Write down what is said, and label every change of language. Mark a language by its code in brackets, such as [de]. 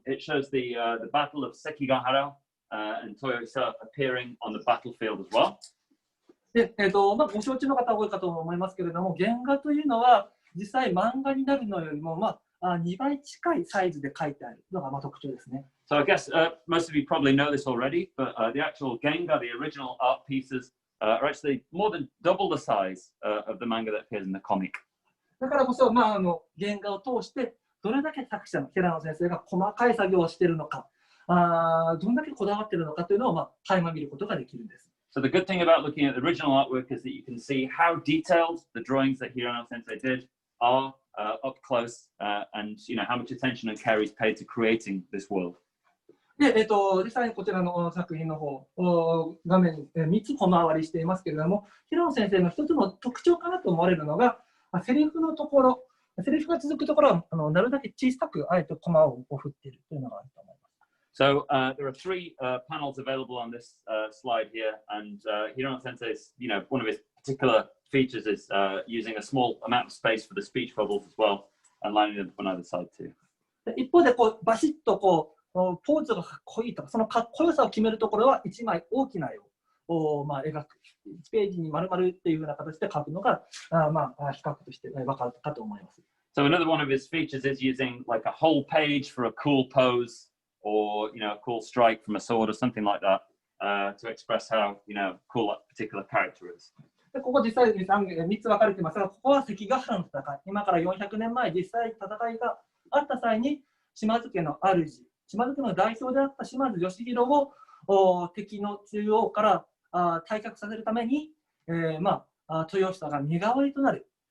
[en] It shows the battle of Sekigahara and Toyoisa appearing on the battlefield as well. [ja] で、ご承知の方多いかと思いますけれども、原画というのは実際漫画になるのよりも2倍近いサイズで描いてあるのが特徴ですね。 [en] So I guess most of you probably know this already, but the actual Genga, the original art pieces, are actually more than double the size of the manga that appears in the comic. [ja] だからこそ、原画を通してどれだけ作者の平野先生が細かい作業をしているのか、どんだけこだわっているのかというのを垣間見ることができるんです。 [en] So the good thing about looking at the original artwork is that you can see how detailed the drawings that Hirano Sensei did are up close, and how much attention and care is paid to creating this world. [ja] で、実際にこちらの作品の方、画面に3つ小回りしていますけれども、平野先生の一つの特徴かなと思われるのが、セリフのところ、セリフが続くところはなるだけ小さくあえてコマを振っているというのがあると思います。 [en] So there are three panels available on this slide here, and Hirono Sensei's, one of his particular features is using a small amount of space for the speech bubbles as well, and lining them on either side too. [ja] 一方でバシッとポーズがかっこいいとか、そのかっこよさを決めるところは1枚大きな絵を描く、1ページに丸々っていうような形で描くのが比較として分かるかと思います。 [en] So another one of his features is using like a whole page for a cool pose, or a cool strike from a sword or something like that, to express how cool that particular character is. [ja] でここ実際に3つ分かれてますが、ここは関ヶ原の戦い、今から400年前実際戦いがあった際に島津家の主、島津家の代表であった島津義弘を敵の中央から退却させるために、豊久が身代わりとなる。